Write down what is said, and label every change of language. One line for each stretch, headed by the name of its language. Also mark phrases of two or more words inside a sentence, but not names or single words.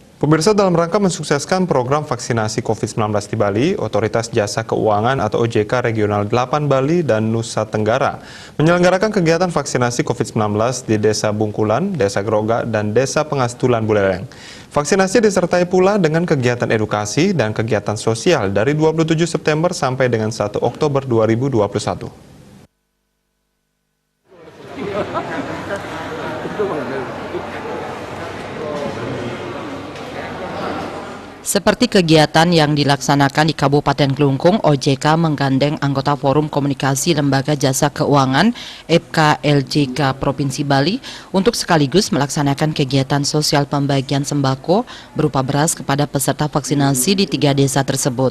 Indonesian: Pemirsa, dalam rangka mensukseskan program vaksinasi COVID-19 di Bali, Otoritas Jasa Keuangan atau OJK Regional 8 Bali dan Nusa Tenggara menyelenggarakan kegiatan vaksinasi COVID-19 di Desa Bungkulan, Desa Groga, dan Desa Pengastulan Buleleng. Vaksinasi disertai pula dengan kegiatan edukasi dan kegiatan sosial dari 27 September sampai dengan 1 Oktober 2021. Seperti kegiatan yang dilaksanakan di Kabupaten Klungkung, OJK menggandeng anggota Forum Komunikasi Lembaga Jasa Keuangan FKLJK Provinsi Bali untuk sekaligus melaksanakan kegiatan sosial pembagian sembako berupa beras kepada peserta vaksinasi di 3 desa tersebut.